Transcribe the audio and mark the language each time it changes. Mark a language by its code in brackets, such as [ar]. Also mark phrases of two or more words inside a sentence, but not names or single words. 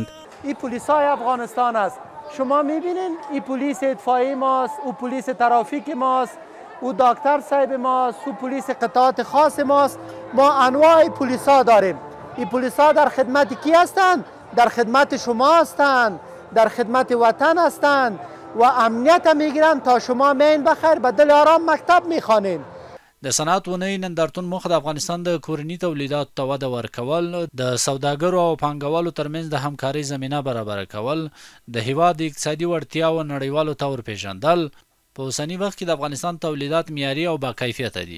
[fa] این پلیس های افغانستان است. شما میبینین این پلیس اطفایی ماست، او پلیس ترافیک ماست، او دکتر صاحب ماست، او پلیس قطعات خاص ماست. ما انواع پلیس ها داریم. این پلیس ها در خدمت کی هستند؟ در خدمت شما هستند، در خدمت وطن هستند و امنیت میگیرند تا شما مین بخیر به دل آرام مکتب میخوانین. [ps] د صنعت اونۍ نندارتون موخه د افغانستان د کورني تولیداتو ته وده ورکول، د سوداګرو او پانګوالو ترمنځ د همکارۍ زمینه برابره کول، د هیواد د اقتصادي وړتیاو نړیوالو ته ورپېژندل. په اوسني وخت کې د افغانستان تولیدات معیاري او باکیفیته دي.